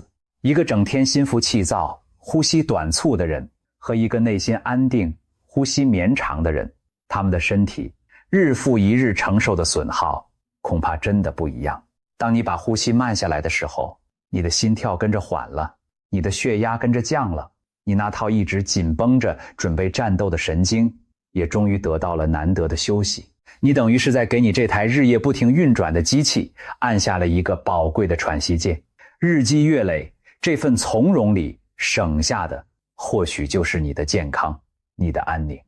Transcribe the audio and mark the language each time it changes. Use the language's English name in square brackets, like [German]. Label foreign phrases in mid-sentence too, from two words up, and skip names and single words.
[Chinese] 一個整天心浮氣躁、呼吸短促的人，和一個內心安定、呼吸綿長的人，他們的身體日復一日承受的損耗恐怕真的不一樣。當你把呼吸慢下來的時候，你的心跳跟着緩了，你的血壓跟着降了，你那套一直緊繃着準備戰鬥的神經也終於得到了難得的休息。你等於是在給你這台日夜不停運轉的機器按下了一個寶貴的喘息鍵。日積月累，這份從容裡省下的或許就是你的健康，你的安寧。